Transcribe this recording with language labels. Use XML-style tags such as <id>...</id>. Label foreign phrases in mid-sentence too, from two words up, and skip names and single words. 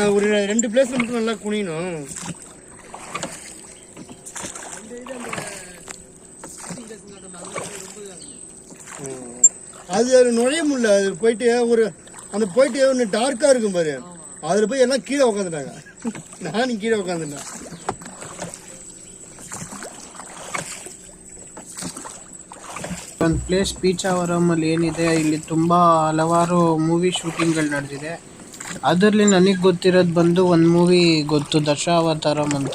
<ta>ஒரு 2 பிளேஸில் மட்டும் நல்லா குனியணும். அது நுழைய முடியல. அது போயிட்டு அந்த போயிட்டு ஒன்று டார்க்காக இருக்கும் பாரு, அதில் போய் எல்லாம் கீழே உட்காந்துட்டாங்க. நானும் கீழே உட்காந்துட்டேன்.</ta> <kn>ಒಂದು ಪ್ಲೇಸ್ ಪೀಚಾವರಮಲ್ಲಿ ಏನಿದೆ, ಇಲ್ಲಿ ತುಂಬ ಹಲವಾರು</kn> <en>movie shootings</en> <kn>ನಡೆದಿದೆ. ಅದರಲ್ಲಿ ನನಗೆ ಗೊತ್ತಿರೋದು ಬಂದು ಒಂದು ಮೂವಿ ಗೊತ್ತು, ದಶಾವತಾರಂ ಅಂತ.</kn>